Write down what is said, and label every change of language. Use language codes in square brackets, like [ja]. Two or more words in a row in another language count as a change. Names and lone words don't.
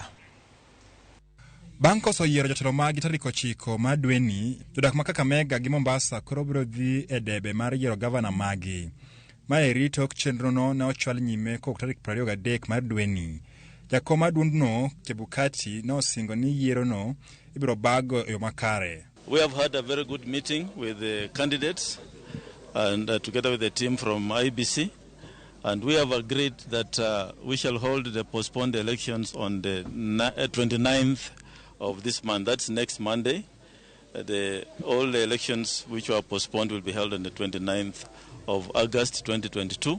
[luo] Bang' koso yiero jotelo magi tarik 9 mar dweni, jodak ma Kakamega gi Mombasa koro biro dhi e debe mar yiero gavana magi. Maeri tok chenrono ne ochwal nyime kok tarik 23 mar dweni. Jakom maduondno Chebukati ne osingo ni yierono ibiro bago e yo makare. [en] We have had a very good meeting with the candidates and together with the team from IBC, and we have agreed that we shall hold the postponed elections on the 29th of this month. That's next Monday. All the elections which were postponed will be held on the 29th of August 2022.